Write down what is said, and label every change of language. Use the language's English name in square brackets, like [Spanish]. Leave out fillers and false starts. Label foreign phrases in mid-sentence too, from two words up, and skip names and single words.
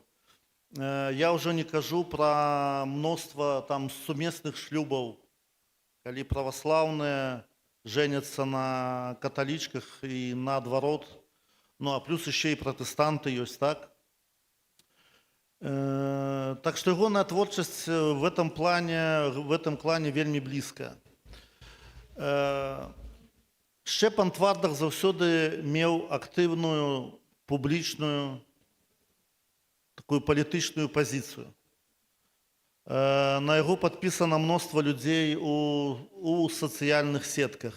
[Belarusian] Я ўжо не кажу пра мноства там сумесных шлюбаў, калі праваслаўныя женяцца на каталічках і наадварот. Ну, а плюс яшчэ і пратэстанты ёсць, так? Так што ягоная творчасць [Russian] в этом плане [Belarusian] вельмі блізкая. Шчэпан Твардах заўсёды меў актыўную, публічную, такую палітычную пазіцыю. На яго падпісана мноства людзей у сацыяльных сетках.